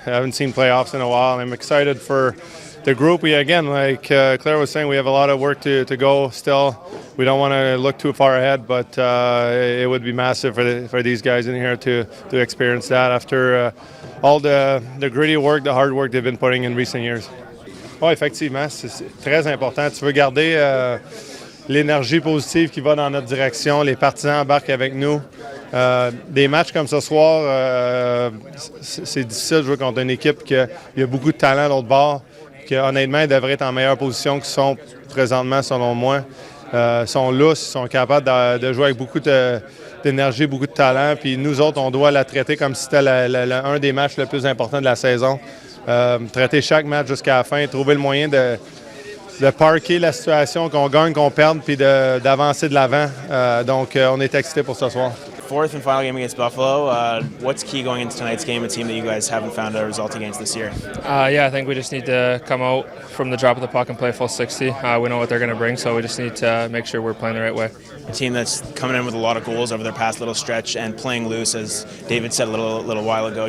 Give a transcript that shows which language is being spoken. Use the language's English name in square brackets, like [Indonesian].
[English] I haven't seen playoffs in a while, and I'm excited for the group. Like Claire was saying, we have a lot of work to go still. We don't want to look too far ahead, but it would be massive for these guys in here to experience that after all the gritty work, the hard work they've been putting in recent years. [French] Oui, effectivement, c'est très important. Tu veux garder l'énergie positive qui va dans notre direction. Les partisans embarquent avec nous. Des matchs comme ce soir, c'est difficile de jouer contre une équipe qui a beaucoup de talent de l'autre bord, qui honnêtement devrait être en meilleure position qu'ils sont présentement, selon moi. Sont lousses, sont capables de jouer avec beaucoup d'énergie, beaucoup de talent. Puis nous autres, on doit la traiter comme si c'était un des matchs les plus importants de la saison. Traiter chaque match jusqu'à la fin, trouver le moyen de parker la situation, qu'on gagne, qu'on perde, puis d'avancer de l'avant. Donc, on est excités pour ce soir. [English] Fourth and final game against Buffalo. What's key going into tonight's game, a team that you guys haven't found a result against this year? I think we just need to come out from the drop of the puck and play full 60. We know what they're going to bring, so we just need to make sure we're playing the right way. A team that's coming in with a lot of goals over their past little stretch and playing loose, as David said a little while ago.